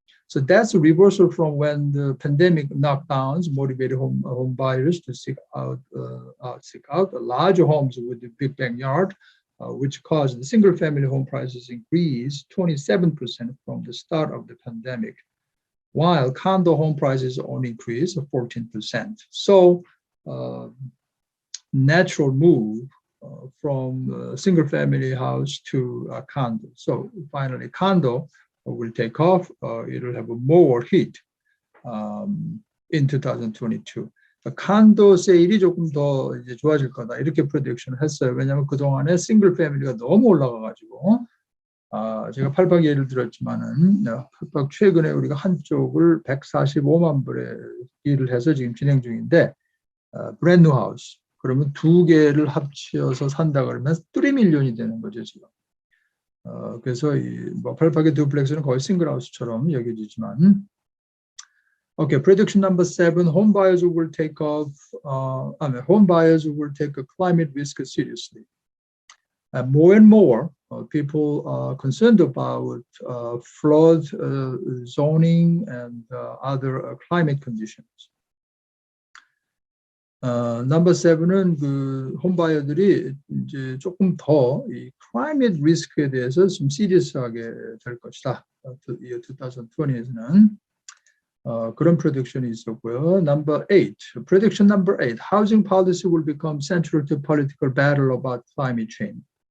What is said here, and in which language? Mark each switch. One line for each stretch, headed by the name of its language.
English: So that's a reversal from when the pandemic knockdowns motivated home buyers to seek out larger homes with a big backyard, which caused the single-family home prices increase 27% from the start of the pandemic, while condo home prices only increased 14%. So natural move from single-family house to a condo. So finally, condo will take off. It'll have more heat in 2022.
Korean: 칸도 세일이 조금 더 이제 좋아질 거다 이렇게 프로젝션을 했어요. 왜냐하면 그 동안에 싱글 패밀리가 너무 올라가가지고 제가 팔박 예를 들었지만은 팔박 최근에 우리가 한쪽을 145만 불에 딜을 해서 지금 진행 중인데 브랜드 하우스 그러면 2개를 합쳐서 산다 그러면 3 밀리언이 되는 거죠 지금. 그래서 뭐 팔박의 듀플렉스는 거의 싱글 하우스처럼 여겨지지만.
English: Okay, prediction number 7, home buyers will take off. Home buyers will take a climate risk seriously. More and more people are concerned about flood zoning and other climate conditions.
Korean: 넘버 7은 그 홈바이어들이 이제 조금 더 이 클라이밋 리스크에 대해서 좀 시리어스하게 될 것이다. 이 2020에서는 그런 프레딕션이 있었고요.
English: 넘버 8, prediction number 8, housing policy will become central to political battle about climate change.